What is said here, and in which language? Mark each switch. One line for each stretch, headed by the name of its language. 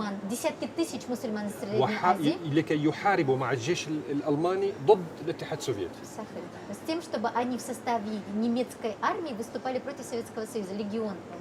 Russian: десятки тысяч мусульман из Средней Азии
Arabic: لكي يحاربوا مع الجيش الألماني ضد الاتحاد السوفيتي.
Russian: с тем, чтобы они в составе немецкой армии выступали против Советского Союза, легион.